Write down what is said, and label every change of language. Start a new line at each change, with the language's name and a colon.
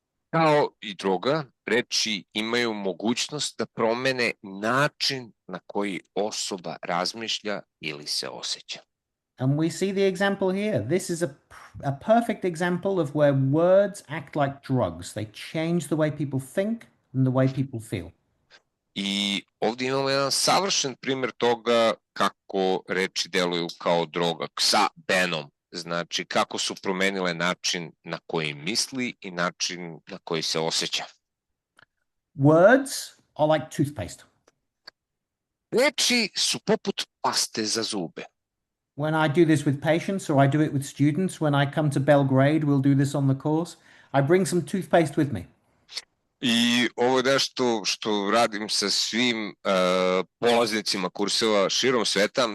Serbian: Kao i droga, reči imaju mogućnost da promene način na koji osoba razmišlja ili se osjeća.
English: And we see the example here. This is a perfect example of where words act like drugs. They change the way people think and the way people feel.
Serbian: I ovdje imamo jedan savršen primjer toga kako reči deluju kao droga sa benom. Znači kako su promenile način na koji misli i način na koji se osjeća.
English: Words are like toothpaste.
Serbian: Reči su poput paste za zube.
English: When I do this with patients or I do it with students, when I come to Belgrade, we'll do this on the course, I bring some toothpaste with me.
Serbian: I ovo je nešto što radim sa svim polaznicima kurseva širom sveta.